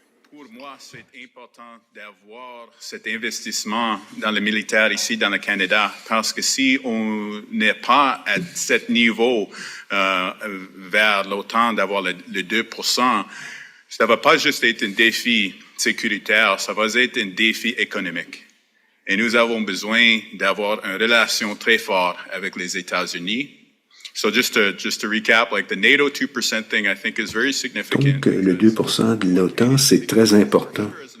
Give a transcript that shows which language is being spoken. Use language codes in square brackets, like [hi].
[fr] Pour moi, c'est important d'avoir cet investissement dans le militaire ici dans le Canada, parce que si on n'est pas à cet niveau vers l'OTAN d'avoir le 2%, ça va pas juste être un défi sécuritaire, ça va être un défi économique. Et nous avons besoin d'avoir une relation très forte avec les États-Unis. [en] So just to recap, like the NATO 2% thing, I think is very significant. [fr] Donc, le 2% de l'OTAN, c'est très important.